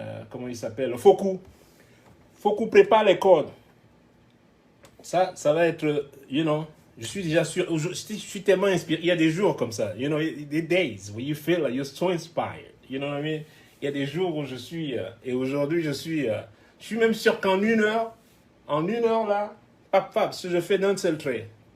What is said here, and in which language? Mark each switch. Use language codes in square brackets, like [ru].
[fr] comment il s'appelle? Foku. Foku prépare les cordes. Ça va être... [en] You know, [fr] je suis déjà sûr... Je suis tellement inspiré. Il y a des jours comme ça. [en] You know, des days where you feel like you're so inspired. You know what I mean? [fr] Il y a des jours où je suis... et aujourd'hui, je suis même sûr qu'en une heure là, pap, ce que je fais d'un seul trait.